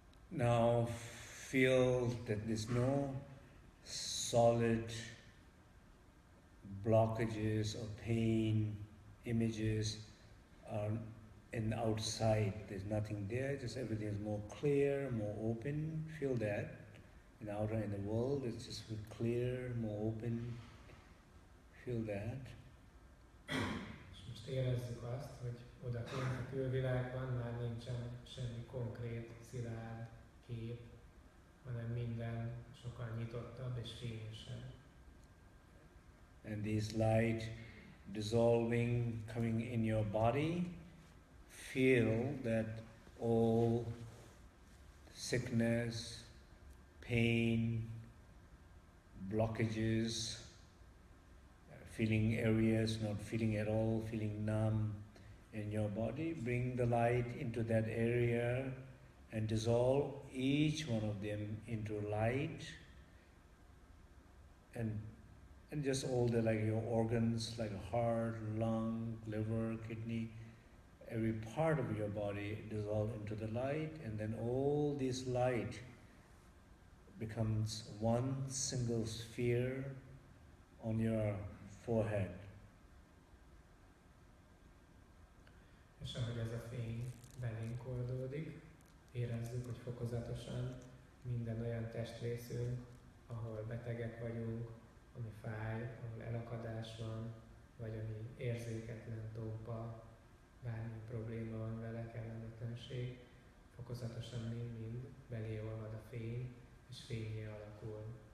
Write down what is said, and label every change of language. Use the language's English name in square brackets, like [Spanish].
[English] Now feel that there's no solid blockages or pain images in the outside. There's nothing there, just everything is more clear, more open. Feel that. In the outer, in the world, it's just clear, more open. Feel that. [Hungarian] És most érezzük azt, hogy odakint a külvilágban már nincsen semmi konkrét, szilárd kép, hanem minden sokkal nyitottabb és fényesebb. [English] And this light dissolving, coming in your body, feel that all sickness, pain, blockages, feeling areas, not feeling at all, feeling numb in your body, bring the light into that area and dissolve each one of them into light, and just all the like your organs, like heart, lung, liver, kidney, every part of your body dissolve into the light, and then all this light becomes one single sphere on your forehead. [Hungarian] És ahogy ez a fény belénk oldódik, érezzük, hogy fokozatosan minden olyan testrészünk, ahol betegek vagyunk, ami fáj, ahol elakadás van, vagy ami érzéketlen, tompa, bármi probléma van vele, kellemetlenség, fokozatosan mind-mind belé olvad a fény, és fényé alakul.